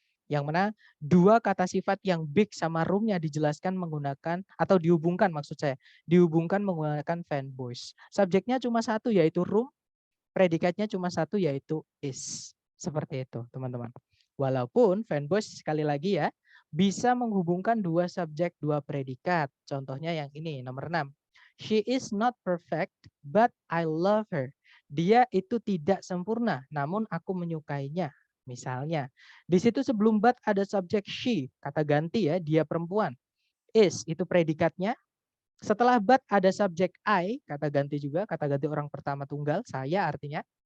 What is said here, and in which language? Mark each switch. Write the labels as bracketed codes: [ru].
[id] Yang mana dua kata sifat yang big sama room-nya dijelaskan menggunakan atau dihubungkan maksud saya, dihubungkan menggunakan fanboys. Subjeknya cuma satu yaitu room, predikatnya cuma satu, yaitu is. Seperti itu, teman-teman. Walaupun fanboys sekali lagi ya, bisa menghubungkan dua subjek, dua predikat. Contohnya yang ini, nomor 6. [en] She is not perfect, but I love her. [id] Dia itu tidak sempurna, namun aku menyukainya. Misalnya, di situ sebelum but ada subjek she, kata ganti ya, dia perempuan. Is, itu predikatnya. Setelah but ada subjek I, kata ganti juga, kata ganti orang pertama tunggal, saya artinya.